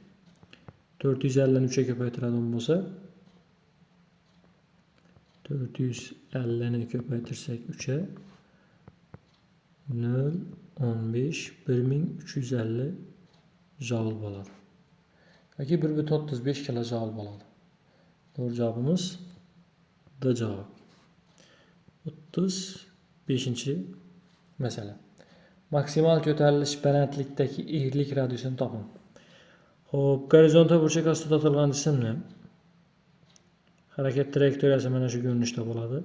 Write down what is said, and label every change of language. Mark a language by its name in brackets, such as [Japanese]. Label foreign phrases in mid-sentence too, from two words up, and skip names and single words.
[Uzbek] 450 ni 3 ga ko'paytiradigan bo'lsa, 450 ni ko'paytirsak 3 ga 0 15 1350 joule bo'ladi. Yoki 1,35 kilojoule bo'ladi. [Turkish] Doğru cevabımız D cevabı. [Uzbek] 35-masala. Maksimal ko'tarilish balandlikdagi egrilik radiusini toping. Xo'p, gorizontal burchak ostida otilgan jismni harakat trayektoriyasi mana shu ko'rinishda bo'ladi.